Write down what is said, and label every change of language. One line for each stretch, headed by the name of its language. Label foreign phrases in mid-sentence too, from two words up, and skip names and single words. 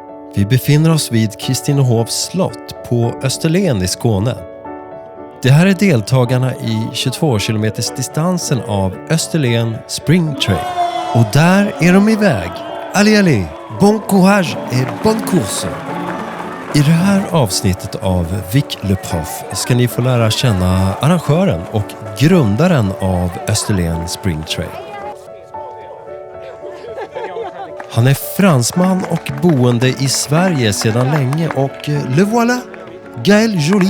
Swedish: Vi befinner oss vid Kristinehovs slott på Österlen i Skåne. Det här är deltagarna i 22 kilometers distansen av Österlen Spring Trail. Och där är de iväg.
French: Allez, allez, bon courage et bonne course!
Swedish: I det här avsnittet av Vic Le Prof ska ni få lära känna arrangören och grundaren av Österlen Spring Trail. Han är fransman och boende i Sverige sedan länge och
French: le voilà,
Swedish: Gaël Joly.